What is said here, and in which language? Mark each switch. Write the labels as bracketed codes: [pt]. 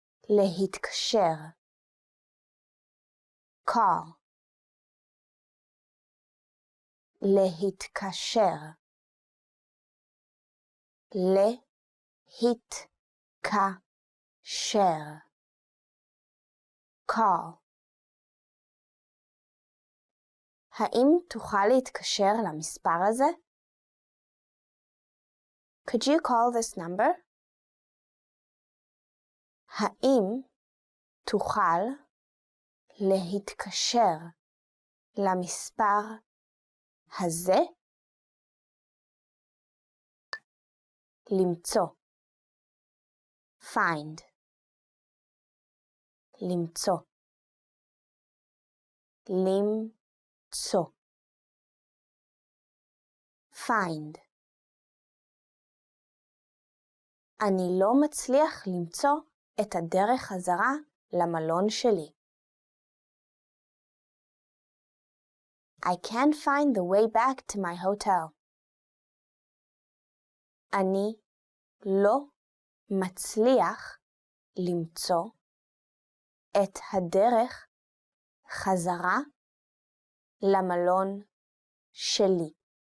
[he] להתקשר, call. להתקשר, להתקשר, call. האם תוכל להתקשר למספר הזה? [en] Could you call this number? [he] האם תוכל להתקשר למספר הזה? למצוא, find, למצוא, למצוא, find. אני לא מצליח למצוא את הדרך חזרה למלון שלי. [en] I can't find the way back to my hotel. [he] אני לא מצליח למצוא את הדרך חזרה למלון שלי.